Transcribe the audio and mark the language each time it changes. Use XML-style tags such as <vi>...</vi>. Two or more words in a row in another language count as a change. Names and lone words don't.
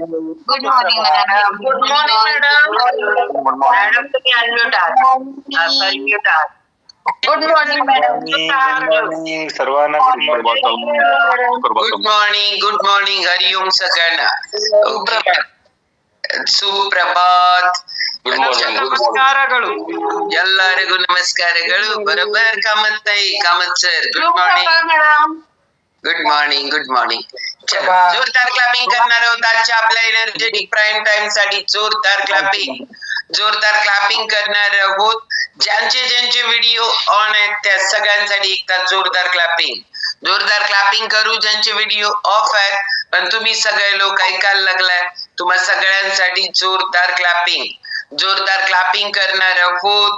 <en>Good morning madam. Good morning madam.</en> <mr>मॅडम तुम्ही अनम्यूट आहात.</mr> <en>sorry mute आहात. good morning madam.</en> <mr>सर्वांना</mr> <en>good morning. Good morning. good morning</en> <mr>हरिओम सगळ्यांना.</mr> <kn>ओके ಸುಪ್ರಭಾತ್. ನಮಸ್ಕಾರಗಳು ಎಲ್ಲರಿಗೂ ನಮಸ್ಕಾರಗಳು. ಬರೋಬ್ಬರ್ ಕಾಮತ್ ತಾಯಿ ಕಾಮತ್ ಸರ್</kn> <en>good morning. Good morning. Good morning.</en> <mr>जोरदार क्लॅपिंग करणार आहोत आजच्या आपल्या</mr> <en>energetic prime time</en> <mr>साठी. जोरदार क्लॅपिंग करणार आहोत. ज्यांचे</mr> <en>video on</en> <mr>आहेत त्या सगळ्यांसाठी एकदा जोरदार क्लॅपिंग करू. ज्यांचे</mr> <en>video off</en> <mr>आहेत पण तुम्ही सगळे लोक ऐकायला लागलाय, तुम्हा सगळ्यांसाठी जोरदार क्लॅपिंग करणार आहोत.</mr>